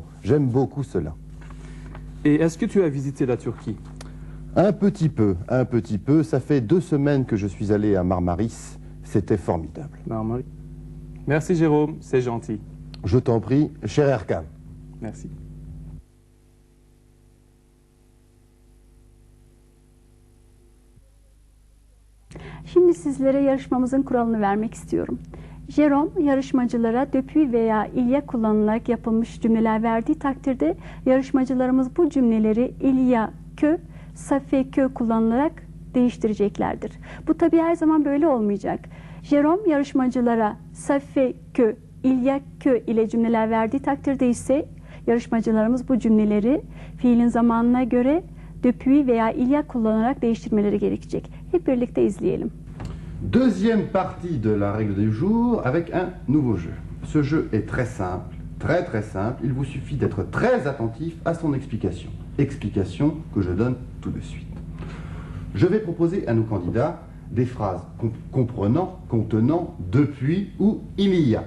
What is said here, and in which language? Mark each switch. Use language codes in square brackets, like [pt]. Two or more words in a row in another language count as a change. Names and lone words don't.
[fr] J'aime beaucoup cela. Et est-ce que tu as visité la Turquie? Un petit peu. Ça fait 2 semaines que je suis allé à Marmaris. C'était formidable. Normal. Merci Jérôme, c'est gentil. Je t'en prie, cher Erkan. Merci. [tr] Şimdi sizlere yarışmamızın kuralını vermek istiyorum. Jérôme yarışmacılara döpü veya ilya kullanılarak yapılmış cümleler verdiği takdirde yarışmacılarımız bu cümleleri [fr] ilya kö, safe kö [tr] kullanılarak değiştireceklerdir. Bu tabii her zaman böyle olmayacak. Jérôme yarışmacılara [fr] safe kö, ilya kö [tr] ile cümleler verdiği takdirde ise yarışmacılarımız bu cümleleri fiilin zamanına göre döpü veya ilya kullanarak değiştirmeleri gerekecek. Hep birlikte izleyelim. [fr] Deuxième partie de la règle du jour avec un nouveau jeu. Ce jeu est très simple, très simple. Il vous suffit d'être très attentif à son explication. Explication que je donne tout de suite. Je vais proposer à nos candidats des phrases contenant depuis ou il y a.